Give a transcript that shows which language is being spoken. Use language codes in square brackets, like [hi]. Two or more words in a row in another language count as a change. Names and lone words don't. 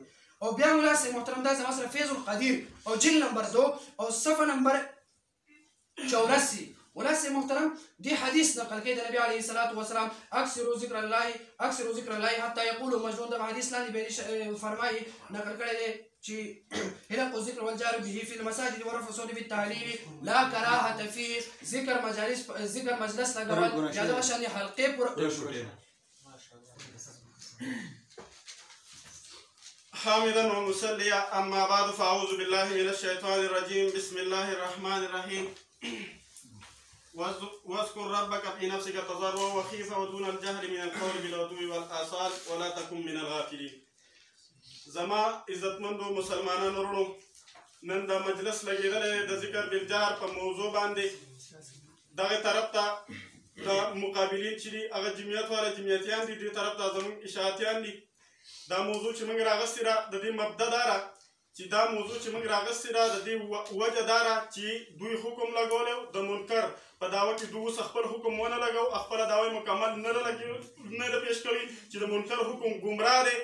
[ps] او بیا مولا صاحب محترم دا زما سره فیض القدیر او جلد نمبر 2 او صفحه نمبر 84 مولا صاحب محترم دی حدیث نقل کوي د نبی [ar] علیه الصلاة والسلام اکثروا ذکر الله حتی یقولوا مجنون. [ps] د حدیث لاندې به فرمایي نقل کړی دی چې [ar] حلق الذکر والجهر به في المساجد ورفع الصوت بالتهليل لا کراهة فيه. [ps] ذکر مجلس لګول یا دغه شان حلقې پر [ar] حامدا ومصليا. أما بعد فأعوذ بالله من الشيطان الرجيم. بسم الله الرحمن الرحيم. واذكر ربك في نفسك تضرعا وخيفا ودون الجهر من القول بالغدو والآصال ولا تكن من الغافلين. [ps] زما عزتمندو مسلمانانو ورونو نن دا مجلس لګېدلی د ذکر بالجهر په موضوع باندې دغه طرف ته د مقابلین چې دي هغه جمعیت والا جمعیتیان دي دې طرف ته زموږ اشاعتیان دي. دا موضوع چې موږ راغستې ده د دې مبدا دا ده چې دا موضوع چې موږ راغستې ده د دې وجه دا ده چې دوی حکم لګولی د منکر په دعوه کې دوی اوس خپل حکم ونه لګو خپله دعوه مکمل نه ده پیش کړی چې د منکر حکم ګمراه دی.